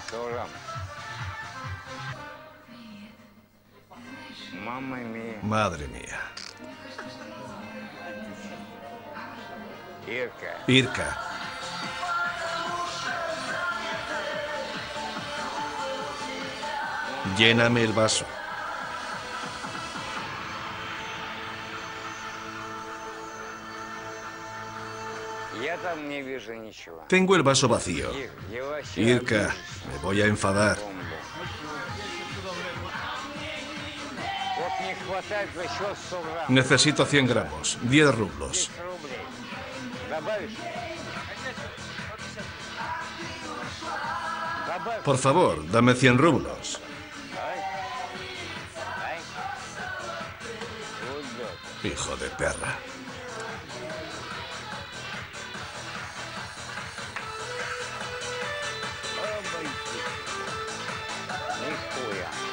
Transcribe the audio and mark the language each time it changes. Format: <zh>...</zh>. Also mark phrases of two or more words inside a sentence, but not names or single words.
<it>Mamma mía.</it> <es>Madre mía.</es> <ru>Ирка.</ru> <es>Irka. Lléname el vaso.</es> <ru>Я там не вижу ничего.</ru> <es>Tengo el vaso vacío.</es> <ru>Я вообще</ru> <es>Irka, me voy a enfadar.</es> <ru>Вот не хватает еще 100 грамм.</ru> <es>Necesito 100 gramos, 10 rublos.</es> <ru>10 рублей. Добавишь? Добавь.</ru> <es>Por favor, dame 100 rublos. Hijo de perra.</es> <ru>Нихуя.</ru>